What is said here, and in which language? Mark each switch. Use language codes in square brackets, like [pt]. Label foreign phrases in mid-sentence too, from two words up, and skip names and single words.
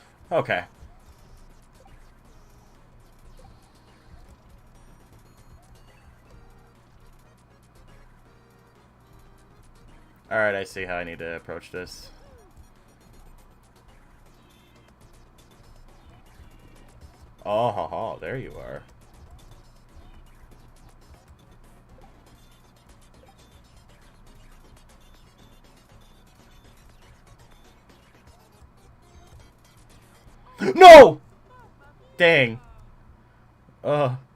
[en] Okay. Alright, I see how I need to approach this. Oh, ha, ha, there you are. No! Dang. Ugh.